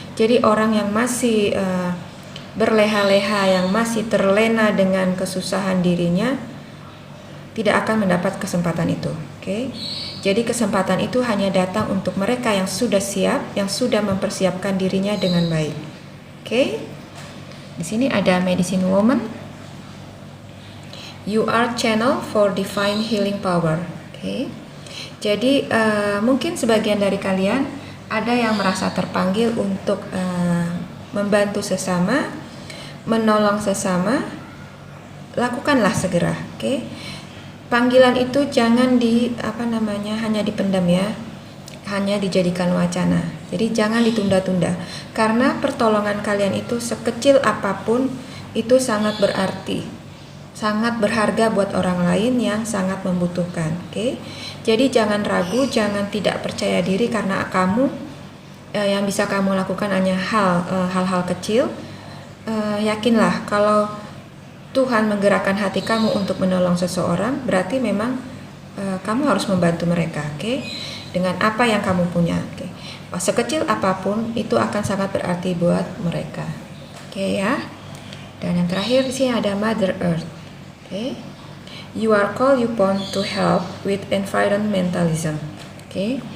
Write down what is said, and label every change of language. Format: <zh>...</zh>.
<id>Jadi orang yang masih berleha-leha, yang masih terlena dengan kesusahan dirinya, tidak akan mendapat kesempatan itu. Oke. Jadi kesempatan itu hanya datang untuk mereka yang sudah siap, yang sudah mempersiapkan dirinya dengan baik. Oke. Di sini ada medicine woman.</id> <en>You are channel for divine healing power.</en> <id>Oke. Jadi mungkin sebagian dari kalian ada yang merasa terpanggil untuk membantu sesama, menolong sesama, lakukanlah segera. Oke. Panggilan itu jangan hanya dipendam ya, hanya dijadikan wacana. Jadi jangan ditunda-tunda, karena pertolongan kalian itu sekecil apapun itu sangat berarti, sangat berharga buat orang lain yang sangat membutuhkan. Oke. Jadi jangan ragu, jangan tidak percaya diri karena kamu yang bisa kamu lakukan hanya hal-hal kecil. Yakinlah kalau Tuhan menggerakkan hati kamu untuk menolong seseorang, berarti memang kamu harus membantu mereka, oke? Dengan apa yang kamu punya, oke? Sekecil apapun itu akan sangat berarti buat mereka, oke ya? Dan yang terakhir di sini ada Mother Earth, oke?</id> <en>You are called upon to help with environmentalism, oke?</en>